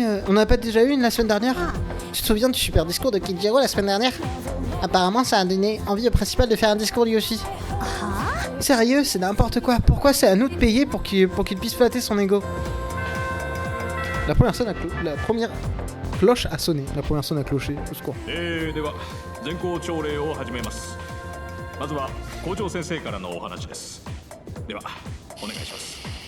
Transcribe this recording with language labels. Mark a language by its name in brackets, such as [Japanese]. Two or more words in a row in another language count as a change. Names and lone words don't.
[French] On n'a pas déjà eu une la semaine dernière? Tu te souviens du super discours de Kijiro la semaine dernière? Apparemment, ça a donné envie au principal de faire un discours lui aussi. Sérieux, c'est n'importe quoi. Pourquoi c'est à nous de payer pour qu'il puisse flatter son ego? La première cloche a sonné. La première sonne a cloché. Au secours. [Japanese] 全校朝礼を始めます。まずは校長先生からのお話です。ではお願いします。